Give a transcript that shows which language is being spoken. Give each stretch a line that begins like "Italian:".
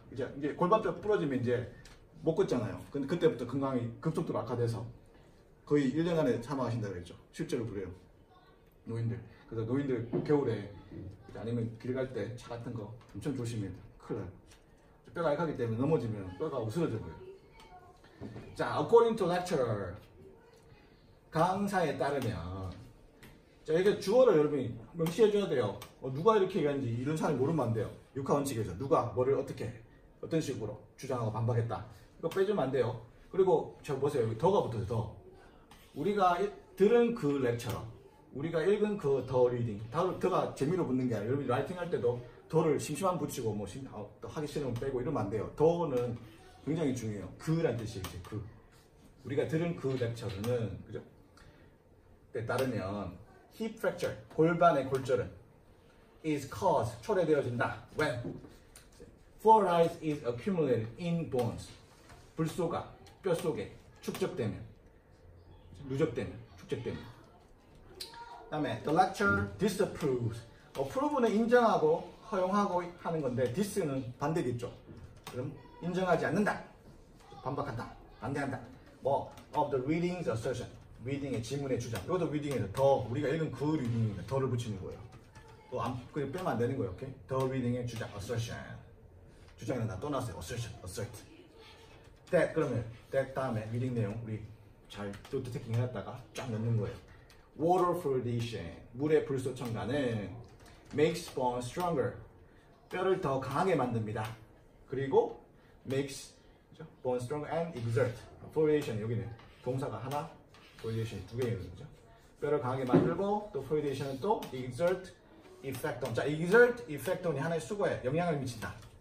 Korean: 이제 골반뼈 부러지면 이제 못 걷잖아요. 근데 그때부터 건강이 급속도로 악화돼서 거의 1년간에 사망하신다고 했죠. 실제로 그래요. 노인들. 그래서 노인들 겨울에 아니면 길 갈 때 차 같은 거 엄청 조심해야 돼요. 큰일 나요. 뼈가 약하기 때문에 넘어지면 뼈가 으스러져 버려요.
English: 자, according to lecturer.
Korean: 강사에 따르면 자, 이게 주어를 여러분이 명시해 줘야 돼요. 누가 이렇게 얘기하는지 이런 사람이 모르면 안 돼요. 육하 원칙에서 누가 뭐를 어떻게 어떤 식으로 주장하고 반박했다. 이거 빼주면 안 돼요. 그리고 저 보세요. 여기 더가 붙어요. 더. 우리가 들은 그 렉처럼 우리가 읽은 그 더 리딩. 더가 재미로 붙는 게 아니라 여러분이 라이팅 할 때도 더를 심심한 붙이고 뭐 또 하기 싫으면 빼고 이러면 안 돼요. 더는 굉장히 중요해요. 그란 뜻이에요. 그. 우리가 들은 그 렉처는 그죠? 에 따르면 hip fracture, 골반의 골절은
English: is caused,
Korean: 초래되어진다.
English: When fluoride is accumulated in bones,
Korean: 불소가 뼈 속에 축적되면, 누적되면, 축적되면. 그다음에
English: the lecturer disapproves.
Korean: approve는 인정하고 허용하고 하는 건데 dis는 반대겠죠. 그럼 인정하지 않는다, 반박한다, 반대한다.
English: 뭐 of the reading's assertion.
Korean: 리딩의 지문의 주장. 이것도 리딩에서 더 우리가 읽은 그 리딩에 더를 붙이는 거예요. 또 그냥 빼면 안 되는 거예요. 오케이? 더 리딩의 주장, assertion. 주장에는 다 또 나왔어요.
English: assertion, assert.
Korean: that 그러면 that 다음에 리딩 내용 우리 잘 노트 테킹 해놨다가 쫙 넣는 거예요. water fluoridation, 물의 불소 첨가는
English: makes bone stronger,
Korean: 뼈를 더 강하게 만듭니다. 그리고
English: makes bone stronger and exert.
Korean: fluoridation 여기는 동사가 하나, fluoridation 두 개 있는 거죠. 뼈를 강하게 만들고 또 fluoridation은 또 exert effect on. 자, exert effect on이 하나의 수거에 영향을 미친다.